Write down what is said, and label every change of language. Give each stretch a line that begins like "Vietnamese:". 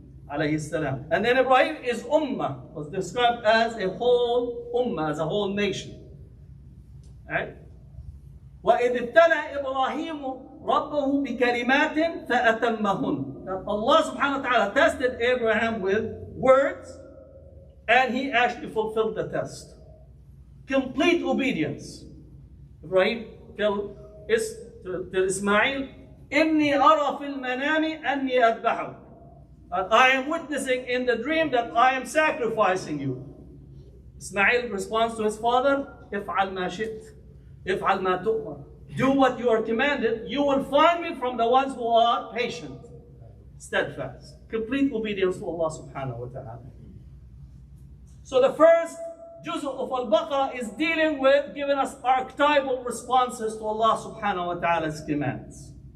English: And then Ibrahim is ummah, was described as a whole ummah, as a whole nation. Right?
Arabic: وَإِذِ ابْتَلَى إِبْرَاهِيمُ رَبَّهُ بِكَلِمَاتٍ فَأَتَمَّهُنَّ.
English: That Allah subhanahu wa ta'ala tested Abraham with words, and he actually fulfilled the test. Complete obedience. Ibrahim tell Ismail,
Arabic: إِنِّي أَرَى فِي الْمَنَامِ أَنِّي أَذْبَحُكَ.
English: I am witnessing in the dream that I am sacrificing you. Ismail responds to his father,
Arabic: افعل ما شئت, افعل ما تؤمر.
English: Do what you are commanded. You will find me from the ones who are patient, steadfast. Complete obedience to Allah subhanahu wa ta'ala. So the first juz of Al-Baqarah is dealing with giving us archetypal responses to Allah subhanahu wa ta'ala's commands.